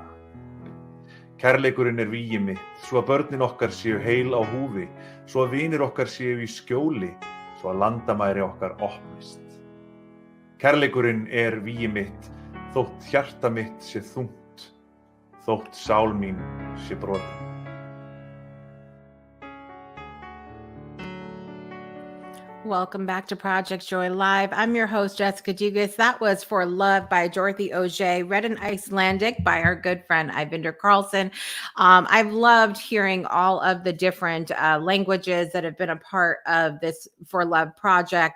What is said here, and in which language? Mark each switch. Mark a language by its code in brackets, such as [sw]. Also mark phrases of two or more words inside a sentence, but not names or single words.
[is] Kærleikurinn vígi mitt, svo að börnin okkar séu heil á húfi, svo að vinir okkar séu í skjóli, svo að landamæri okkar opnist. Kærleikurinn vígi mitt, þótt hjarta mitt sé þungt, þótt sál mín sé brotin. [en] Welcome back to Project Joy Live. I'm your host, Jessica Dugas. That was For Love by Dorothy Auger, read in Icelandic by our good friend, Eyvindur Carlson. I've loved hearing all of the different languages that have been a part of this For Love project.